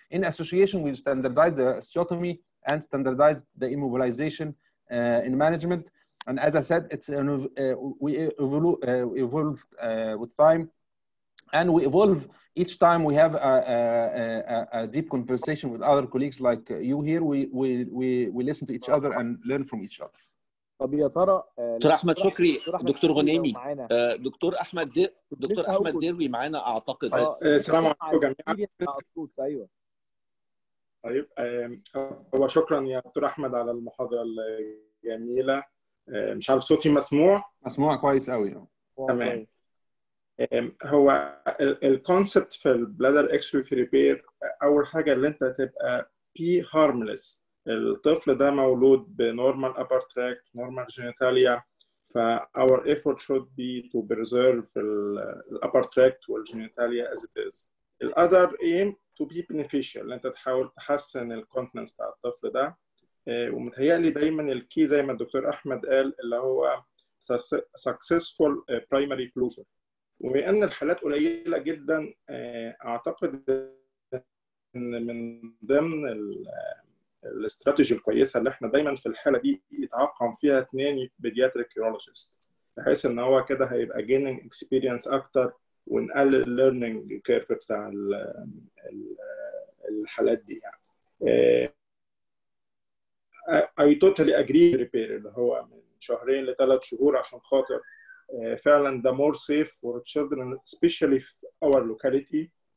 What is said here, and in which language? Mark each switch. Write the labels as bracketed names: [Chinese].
[English] In association, we standardize the osteotomy and standardize the immobilization in management. And as I said, it's we evolved with time. And we evolve each time. We have a deep conversation with other colleagues like you here. We listen to each other and learn from each other. [Arabic] طب يا ترى دكتور احمد شكري، دكتور غنيمي، دكتور احمد ديروي معانا اعتقد. السلام عليكم جميعا. ايوه طيب، هو شكرا يا دكتور احمد على المحاضره الجميله. مش عارف صوتي مسموع كويس قوي. تمام. هو الكونسبت في البلادر اكستروفي ريبير، اول حاجه اللي انت تبقى بي هارملس. الطفل ده مولود بنورمال [English] upper tract, normal genitalia. our effort should be to preserve the upper tract والgenitalia as it is. The other aim to be beneficial. [Arabic] انت تحاول تحسن الكونتنس بتاع الطفل ده. ومتهيألي دايما الكي زي ما الدكتور احمد قال اللي هو [English] successful primary closure. [Arabic] وبأن الحالات قليله جدا، اعتقد ان من ضمن الاستراتيجي الكويسه اللي احنا دايما في الحاله دي يتعاقم فيها 2 بيدياتريك يورولوجيست، بحيث ان هو كده هيبقى جيننج اكسبيرينس اكتر ونقلل الليرنينج كيرف بتاع الحالات دي يعني. [English] I totally agree repair [Arabic] اللي هو من 2 ل 3 شهور عشان خاطر فعلا ده [English] more safe for children especially في our locality.